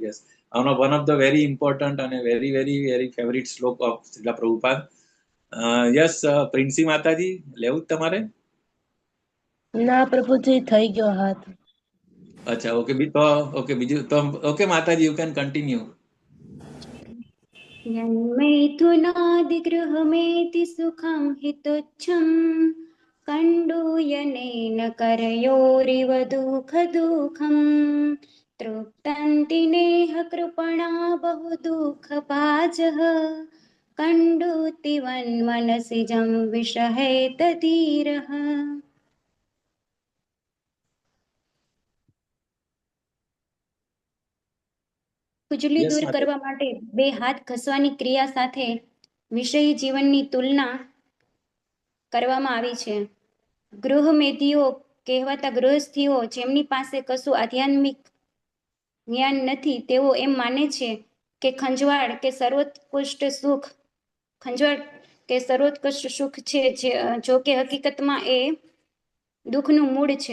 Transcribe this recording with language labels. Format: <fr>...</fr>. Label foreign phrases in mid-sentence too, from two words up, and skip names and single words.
<en>Yes, one of the very important અને very very very favorite shloka of Srila Prabhupada.</en> <gu>યસ, પ્રિન્સી માતાજી, લેવું તમારે? ના પ્રભુજી, થઈ ગયો હાથ. અચ્છા, ઓકે. ઓકે, બીજું તો ઓકે માતાજી,</gu> <en>you can continue.</en> <sa>यन्मैथुनादिगृहमेति सुखं हितोच्छं कण्डूयनेन करयोरिव दुःखदुःखं तृप्तन्ति नेह कृपणा बहु दुःखभाजः कण्डूतिवन्मनसि जं विषहेतधीरः.</sa> <gu>ખુજલી યસ દૂર માતાજી. કરવા માટે બે હાથ ઘસવાની ક્રિયા સાથે વિષયી જીવનની તુલના કરવામાં આવી છે. ગૃહમેધીઓ કહેવાતા ગૃહસ્થીઓ જેમની પાસે કશું આધ્યાત્મિક જ્ઞાન નથી તેઓ એમ માને છે કે ખંજવાળ કે સર્વોત્કૃષ્ટ સુખ છે, જો કે હકીકતમાં એ દુઃખનું મૂળ છે.</gu>